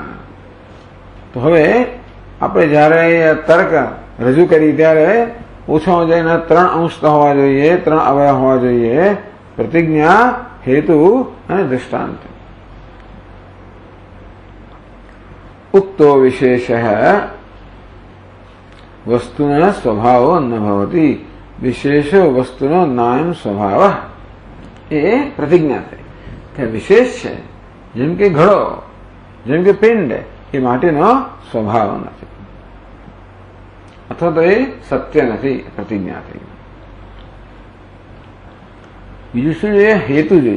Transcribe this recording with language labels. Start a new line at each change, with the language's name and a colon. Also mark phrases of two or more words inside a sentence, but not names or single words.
Gujarati: તો હવે આપણે જયારે તર્ક રજૂ કરી ત્યારે ઓછામાં જઈને 3 અંશ હોવા જોઈએ, 3 અવયવ હોવા જોઈએ: પ્રતિજ્ઞા, હેતુ અને દૃષ્ટાંત.
Sanskrit: उक्तो विशेषः वस्तुनः स्वभावो न भवति विशेषो वस्तुनो नायम स्वभावः
Gujarati: એ પ્રતિજ્ઞા થઈ કે વિશેષ છે, જેમ કે ઘડો, જેમ કે પિંડ, એ માટીનો સ્વભાવ નથી અથવા તો એ સત્ય નથી, પ્રતિજ્ઞા થઈ. બીજું શું જોઈએ? હેતુ જોઈએ.